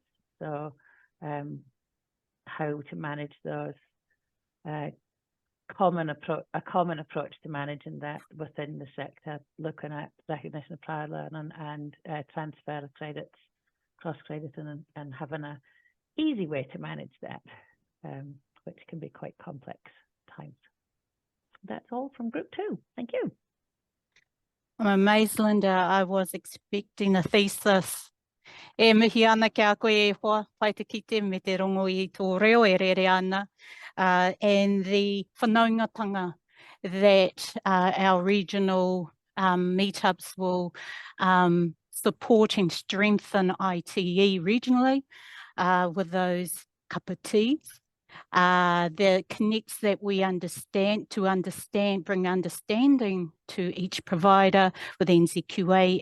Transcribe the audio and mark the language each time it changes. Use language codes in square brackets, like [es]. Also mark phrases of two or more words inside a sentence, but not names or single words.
[en] So how to manage those, a common approach to managing that within the sector, looking at recognition of prior learning and transfer of credits, cross-crediting, and having an easy way to manage that, which can be quite complex times. That's all from group 2. Thank you. I'm amazed, Linda. I was expecting a thesis. [mi] E mihi ana kia koe e hoa, pai te kite me te rongo I tō reo e rere ana, [en] and the whanaungatanga that our regional meetups will support and strengthen ITE regionally with those cup of teas. The connects that we understand, bring understanding to each provider with NZQA